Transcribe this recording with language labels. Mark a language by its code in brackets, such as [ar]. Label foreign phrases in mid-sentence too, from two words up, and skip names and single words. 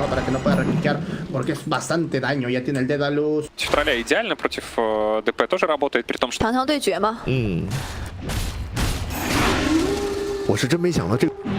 [es] Para que no pueda recliquear, porque es bastante daño, ya tiene el Dedalus. [ru] Тролля идеально против ДП тоже работает, при том, что... [zh] 长枪对决吗？我是真没想到这个。